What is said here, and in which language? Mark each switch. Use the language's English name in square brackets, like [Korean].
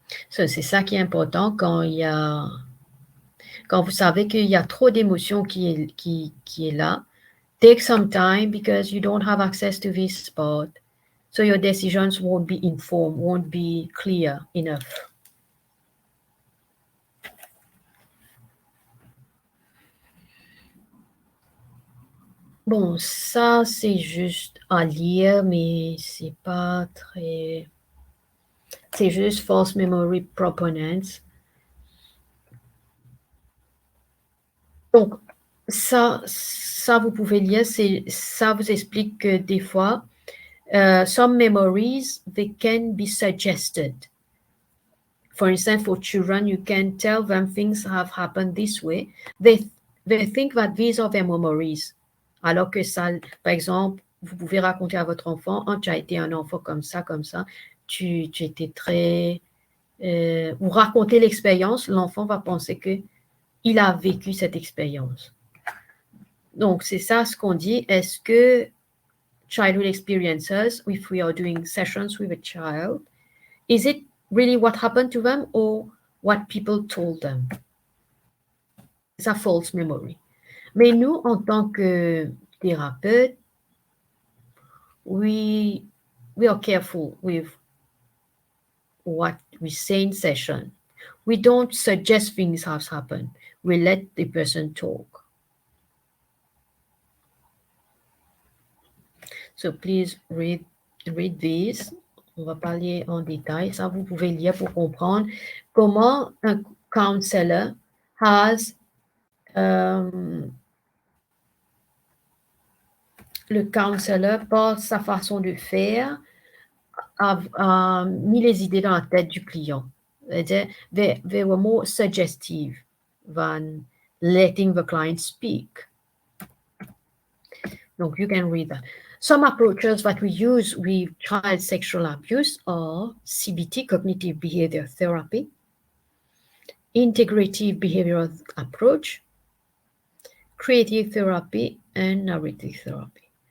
[French] So, c'est ça qui est important quand vous savez qu'il y a trop d'émotions qui est là. [English] Take some time because you don't have access to this spot. So your decisions won't be informed, won't be clear enough. [French] Bon, ça, c'est juste à lire, mais c'est pas très... C'est juste false memory proponents. Donc, ça, vous pouvez lire, ça vous explique que des fois, [English] some memories, they can be suggested. For instance, for children, you can tell them things have happened this way. They think that these are their memories. [French] Alors que ça, par exemple, vous pouvez raconter à votre enfant, tu as été un enfant comme ça, tu étais très... vous racontez l'expérience, l'enfant va penser qu'il a vécu cette expérience. Donc, c'est ça ce qu'on dit. Est-ce que [English] childhood experiences, if we are doing sessions with a child, is it really what happened to them or what people told them? It's a false memory. [French] Mais nous, en tant que thérapeute, [English] we are careful with what we say in session. We don't suggest things have happened. We let the person talk. So please read this. [French] On va parler en détail. [English] Ça, vous pouvez lire pour comprendre comment un counselor has le counselor, par sa façon de faire, a mis les idées dans la tête du client. They were more suggestive than letting the client speak. Donc, you can read that. Some approaches that we use with child sexual abuse are CBT, cognitive behavior therapy, integrative behavioral approach, creative therapy, and narrative therapy.